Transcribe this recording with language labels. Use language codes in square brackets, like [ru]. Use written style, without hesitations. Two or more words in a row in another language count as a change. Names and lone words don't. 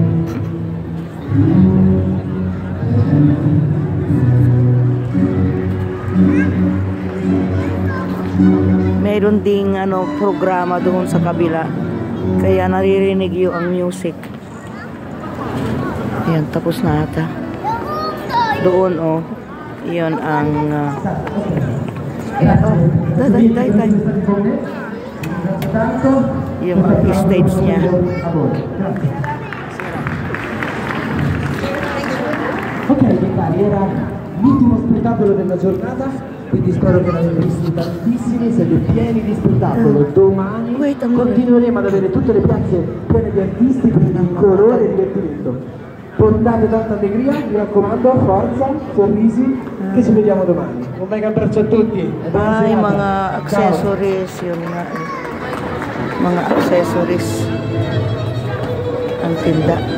[tl] Mayroon ding programa doon sa kabila, kaya naririnig yung ang music. Ayan, tapos na ata. Doon yun ang yung stage niya. [it] Ok, era l'ultimo spettacolo della giornata, quindi spero che ne abbiate visti tantissimi, siete pieni di spettacolo. Domani continueremo ad avere tutte le piazze piene di artisti, piene di colore e divertimento. Portate tanta allegria, mi raccomando, forza, sorrisi, che ci vediamo domani. Un mega abbraccio a tutti. [tl] Ay, mga accessories, yun nga. Mga accessories ang tinda.